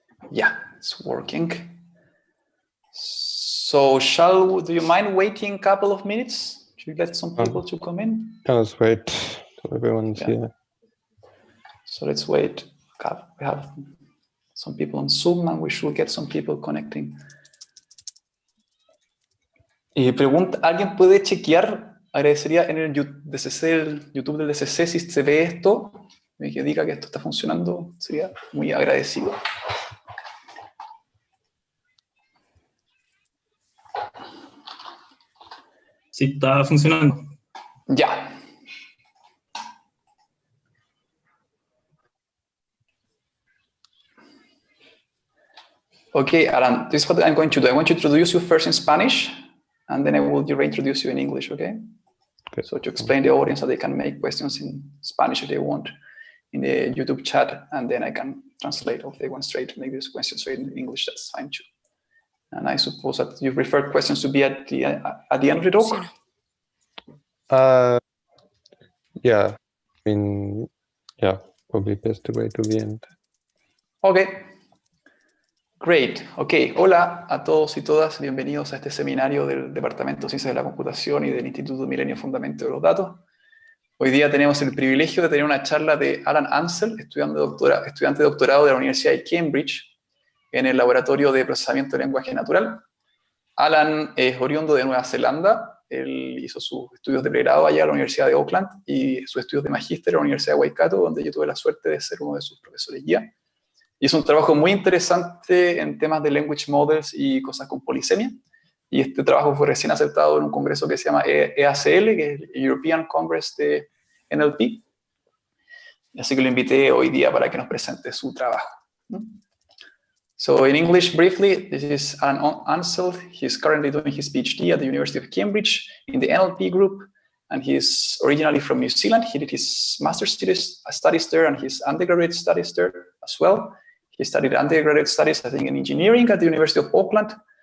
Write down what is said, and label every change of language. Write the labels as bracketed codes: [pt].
[en] Yeah, it's working. So do you mind waiting a couple of minutes to let some people to come in? Let's wait till everyone's here. So let's wait. We have some people on Zoom and we should get some people connecting. [es] Pregunta, ¿alguien puede chequear? Agradecería en el YouTube del DCC si se ve esto, que diga que esto está funcionando, sería muy agradecido. Sí, está funcionando. Ya. [en] Okay, Alan, this is what I'm going to do. I want to introduce you first in Spanish, and then I will reintroduce you in English, okay? So to explain the audience so they can make questions in Spanish if they want in the YouTube chat, and then I can translate if they want straight to make these questions straight in English, that's fine too. And I suppose that you prefer questions to be at the end of the talk? Yeah, I mean, yeah, probably best to wait till the end. Okay. Great. [es] Ok. Hola a todos y todas. Bienvenidos a este seminario del Departamento de Ciencias de la Computación y del Instituto Milenio Fundamento de los Datos. Hoy día tenemos el privilegio de tener una charla de Alan Ansell, estudiante de doctorado de la Universidad de Cambridge en el Laboratorio de Procesamiento de Lenguaje Natural. Alan es oriundo de Nueva Zelanda. Él hizo sus estudios de pregrado allá en la Universidad de Auckland y sus estudios de magíster en la Universidad de Waikato, donde yo tuve la suerte de ser uno de sus profesores guía. Y es un trabajo muy interesante en temas de language models y cosas con polisemia. Y este trabajo fue recién aceptado en un congreso que se llama EACL, que es el European Congress de NLP. Así que lo invité hoy día para que nos presente su trabajo. [en] So in English, briefly, this is Alan Ansell. He's currently doing his PhD at the University of Cambridge in the NLP group. And he's originally from New Zealand. He did his master's studies there and his undergraduate studies there as well. He studied undergraduate studies, I think, in engineering at the University of Auckland.